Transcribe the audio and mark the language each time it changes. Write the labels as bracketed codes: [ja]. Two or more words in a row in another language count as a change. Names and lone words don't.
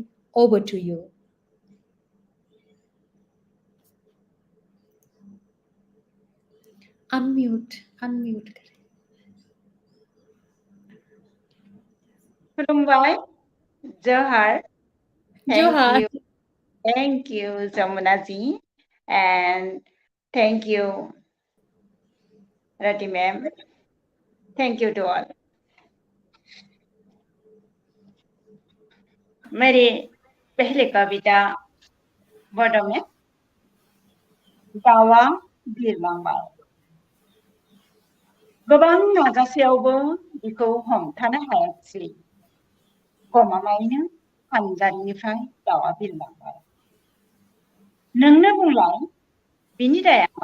[en] over to you. [hi] अनम्यूट करें। [brx] खुलुमबाय, जोहार. जोहार. [en] Thank you, Jamuna ji, and thank you, Rati ma'am. Thank you to all. [hi] मेरी पहले कविता बडो में [brx] दावा बिरलांबाय. गोबां नाजासेयावबो बिखौ हमथानो हायाखिसै. गमामायैनो फानजारिनिफ्राय दावा बिरलांबाय. नोंनो बुंलाय बिनि दाया मा?